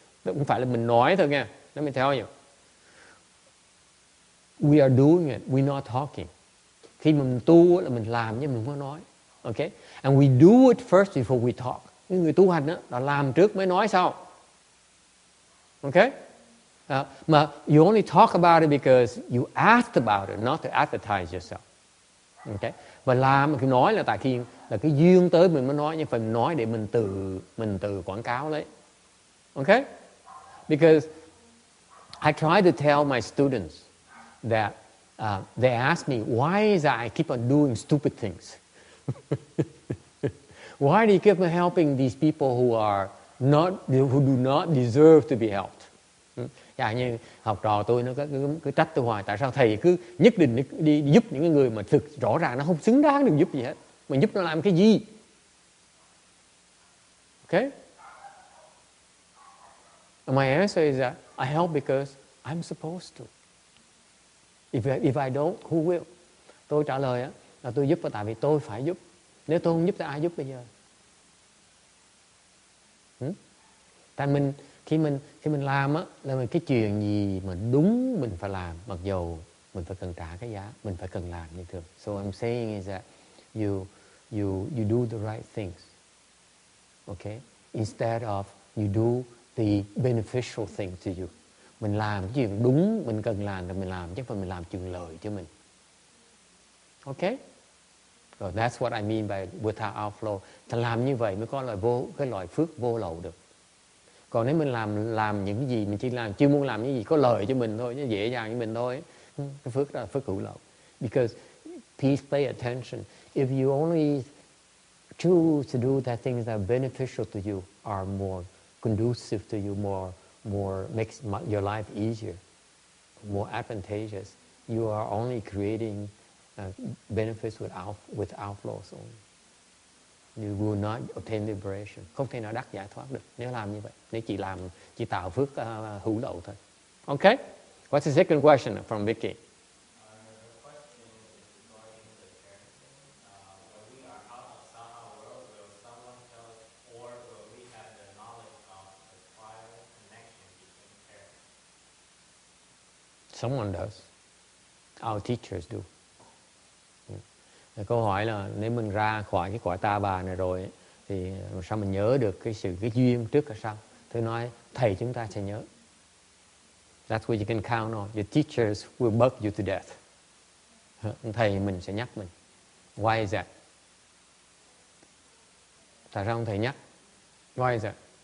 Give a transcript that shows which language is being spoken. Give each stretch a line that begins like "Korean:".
Vietnamese: Không phải là mình nói thôi nha.
English: Let me tell you. We are doing it. We're not talking.
Vietnamese: Khi mình tu là mình làm chứ mình không có nói.
English: Okay, and we do it first before we talk.
Vietnamese: Những người tu hành đó là làm trước mới nói sau. Okay.
English: Mà you only talk about it because you asked about it, not to advertise yourself. Okay.
Vietnamese: Và làm khi nói là tại khi là cái duyên tới mình mới nói, nhưng phải nói để mình tự quảng cáo lấy. Okay?
English: Because I try to tell my students that they ask me why is I keep on doing stupid things. Why do you keep on helping these people who do not deserve to be helped?
Vietnamese: Như học trò tôi nó cứ trách tôi hoài, tại sao thầy cứ nhất định đi giúp những người mà thực rõ ràng nó không xứng đáng được giúp gì hết, mà giúp nó làm cái gì? Okay?
English: And my answer is that I help because I'm supposed to. If I don't, who will?
Vietnamese: Tôi trả lời là tôi giúp là tại vì tôi phải giúp. Nếu tôi không giúp thì ai giúp bây giờ? Tại khi mình làm là mình cái chuyện gì mà đúng mình phải làm, mặc dù mình phải cần trả cái giá, mình phải cần làm như thường.
English: So I'm saying is that you do the right things. Okay? Instead of you do the beneficial thing to you.
Vietnamese: Mình làm cái chuyện đúng mình cần làm thì mình làm, chứ không phải mình làm chuyện lợi cho mình. Okay?
English: So that's what I mean by without outflow.
Vietnamese: Ta làm như vậy mới có cái loại phước vô lậu được. Còn nếu mình làm những cái gì mình chỉ muốn làm những gì có lợi cho mình thôi, dễ dàng cho mình thôi, cái phước đó là phước hữu lậu.
English: Because please pay attention. If you only choose to do that things that are beneficial to you, are more conducive to you, more makes your life easier, more advantageous, you are only creating benefits with outflows only. You will not obtain liberation.
Vietnamese: Không thể nào đắc giải thoát được nếu làm như vậy. Nếu chỉ tạo phước hữu lậu thôi. Okay?
English: What's the second question from Vicky? The question is regarding the parenting. When we are out of Saha world, will someone tell us, or will we have the knowledge of the prior connection between parents? Someone does. Our teachers do.
Vietnamese: Câu hỏi là nếu mình ra khỏi cái cõi ta bà này rồi thì sao mình nhớ được cái duyên trước hay sau? Tôi nói thầy chúng ta sẽ nhớ.
English: That's what you can count on. Your teachers will bug you to death.
Vietnamese: Thầy mình sẽ nhắc mình.
English: Why is that?
Vietnamese: Tại sao ông thầy nhắc?
English: Why is that?